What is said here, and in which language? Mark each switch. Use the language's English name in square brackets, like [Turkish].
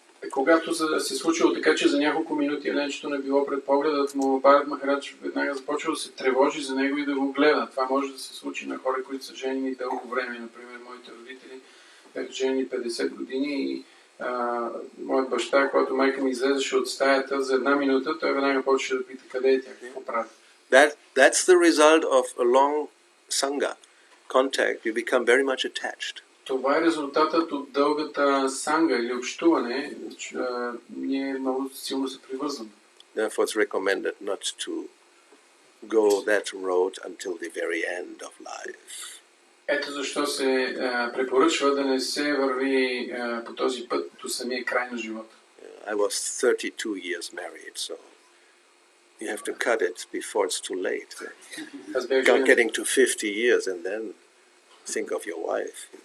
[Bulgarian] Когато се случило така, че за няколко минути еленчето не било пред погледът му, Бхарат Махарадж веднага започва да се тревожи за него и да го гледа. Това може да се случи на хора, които са женени дълго време. Например, моите родители бяха женени 50 години и моят баща, когато майка ми излезеше от стаята за 1 минута, той веднага почва да пита къде е тя, какво прави. [English] That's the result of a long sangha contact. You become very much attached. [Bulgarian] Това е резултатът от дългата санга или общуване. Ние много силно се привързваме. [English] Therefore, it's recommended not to go that road until the very end of life. [Bulgarian] Ето защо се препоръчва да не се върви по този път до самия край на живота. [English] I was 32 years married, so you have to cut it before it's too late. Not getting to 50 years and then think of your wife.